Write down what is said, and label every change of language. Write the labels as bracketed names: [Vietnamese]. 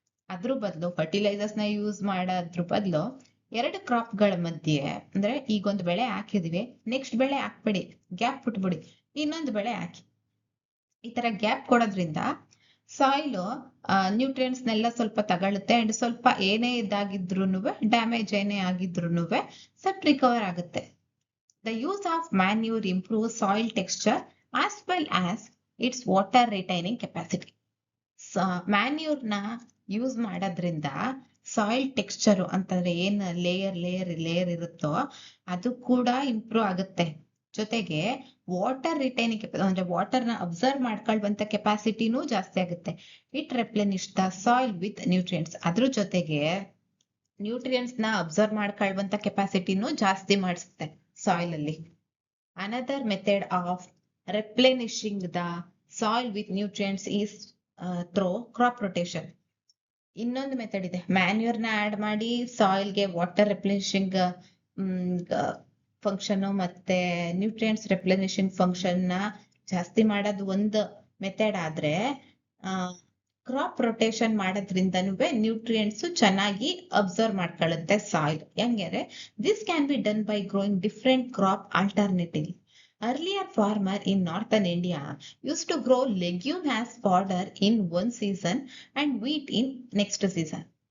[Kannada] ಅದ್ರ ಬದಲು ಫರ್ಟಿಲೈಸರ್ಸ್ ನ ಯೂಸ್ ಮಾಡೋದ್ರ ಬದಲು 2 ಕ್ರಾಪ್ಗಳ ಮಧ್ಯೆ, ಅಂದ್ರೆ ಈಗೊಂದು ಬೆಳೆ ಹಾಕಿದಿವಿ, ನೆಕ್ಸ್ಟ್ ಬೆಳೆ ಹಾಕ್ಬೇಡಿ, ಗ್ಯಾಪ್ ಬಿಟ್ಬಿಡಿ, ಇನ್ನೊಂದು ಬೆಳೆ ಹಾಕಿ. ಈ ತರ ಗ್ಯಾಪ್ ಕೊಡೋದ್ರಿಂದ ಸಾಯಿಲ್ ನ್ಯೂಟ್ರಿಯೆಂಟ್ಸ್ ನೆಲ್ಲ ಸ್ವಲ್ಪ ತಗೊಳುತ್ತೆ, ಅಂಡ್ ಸ್ವಲ್ಪ ಏನೇ ಇದಾಗಿದ್ರೂನುವೆ, ಡ್ಯಾಮೇಜ್ ಏನೇ ಆಗಿದ್ರೂನುವೆ ಸ್ವಲ್ಪ ರಿಕವರ್ ಆಗುತ್ತೆ. [English] The use of manure improves soil texture as well as its water retaining capacity. [Kannada] Manure ನ ಯೂಸ್ ಮಾಡೋದ್ರಿಂದ ಸಾಯಿಲ್ ಟೆಕ್ಸ್ಚರ್ ಅಂತಂದ್ರೆ ಏನ್ ಲೇಯರ್ ಇರುತ್ತೋ ಅದು ಕೂಡ ಇಂಪ್ರೂವ್ ಆಗುತ್ತೆ. ಜೊತೆಗೆ ವಾಟರ್ ರಿಟೈನಿಂಗ್ ಅಂದ್ರೆ ವಾಟರ್ ನ ಅಬ್ಸರ್ವ್ ಮಾಡ್ಕೊಳ್ಳುವಂತ ಕೆಪಾಸಿಟಿನೂ ಜಾಸ್ತಿ ಆಗುತ್ತೆ. [English] It replenish the soil with nutrients. [Kannada] ಅದ್ರ ಜೊತೆಗೆ ನ್ಯೂಟ್ರಿಯೆಂಟ್ಸ್ ನ ಅಬ್ಸರ್ವ್ ಮಾಡ್ಕೊಳ್ಳುವಂತ ಕೆಪಾಸಿಟಿನೂ ಜಾಸ್ತಿ ಮಾಡಿಸುತ್ತೆ ಸಾಯಿಲ್ ಅಲ್ಲಿ. [English] Another method of replenishing the soil with nutrients is through crop rotation. [Kannada] ಇನ್ನೊಂದು ಮೆಥಡ್ ಇದೆ, ಮ್ಯಾನ್ಯೂರ್ ನ ಆಡ್ ಮಾಡಿ ಸಾಯಿಲ್ಗೆ ವಾಟರ್ ರೆಪ್ಲೆನಿಶಿಂಗ್ ಫಂಕ್ಷನ್ ಮತ್ತೆ ನ್ಯೂಟ್ರಿಯೆಂಟ್ಸ್ ರೆಪ್ಲೆನಿಶಿಂಗ್ ಫಂಕ್ಷನ್ ನ ಜಾಸ್ತಿ ಮಾಡೋದು ಒಂದು ಮೆಥಡ್ ಆದ್ರೆ, ಕ್ರಾಪ್ ರೊಟೇಷನ್ ಮಾಡೋದ್ರಿಂದನೂ ನ್ಯೂಟ್ರಿಯೆಂಟ್ಸ್ ಚೆನ್ನಾಗಿ ಅಬ್ಸರ್ವ್ ಮಾಡ್ಕೊಳ್ಳುತ್ತೆ ಸಾಯಿಲ್. ಹೆಂಗಂದ್ರೆ [English] This can be done by growing different crop alternative. Earlier farmer in northern India used to grow legume as fodder in one season and wheat in next season.